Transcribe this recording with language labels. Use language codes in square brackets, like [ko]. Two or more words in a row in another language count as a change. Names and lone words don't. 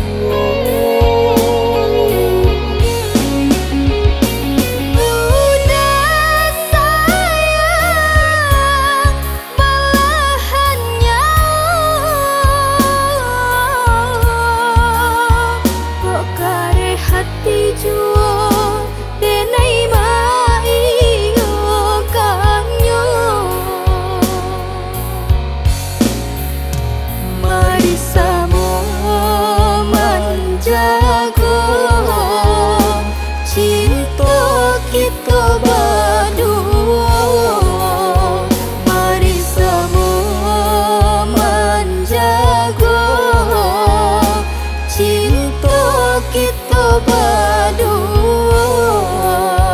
[id] Udah sayang belahannya, [min] kok kare hati jua denai maingo kanyo. [id] Mari sama menjaga cinta kita berdua. Mari sama menjaga cinta kita berdua.